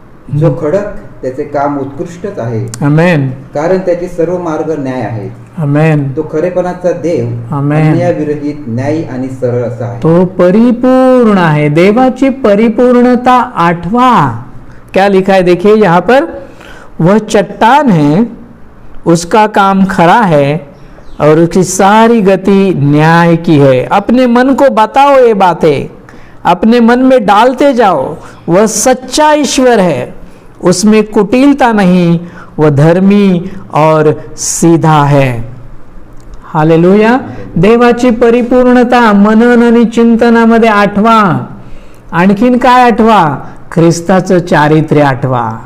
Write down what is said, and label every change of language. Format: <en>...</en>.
<mr>जो खडक त्याचे काम उत्कृष्टच आहे, आमेन, कारण त्याचे सर्व मार्ग न्याय आहेत. आमेन. तो खरेपणाचा देव, आमेन. अन्यायविरहित, न्यायी आणि सरळ असा आहे. तो परिपूर्ण है। देवाची परिपूर्णता आठवा</mr> <hi>क्या लिखा है? देखिए यहाँ पर, वह चट्टान है, उसका काम खरा है और उसकी सारी गति न्याय की है। अपने मन को बताओ ये बातें, अपने मन में डालते जाओ। वह सच्चा ईश्वर है, उसमें कुटिलता नहीं, वह धर्मी और सीधा है। हालेलुया.</hi> <mr>देवाची परिपूर्णता मनन आणि चिंतनामध्ये आठवा. आणखीन काय आठवा? ख्रिस्ताचं चारित्र्य आठवा.</mr>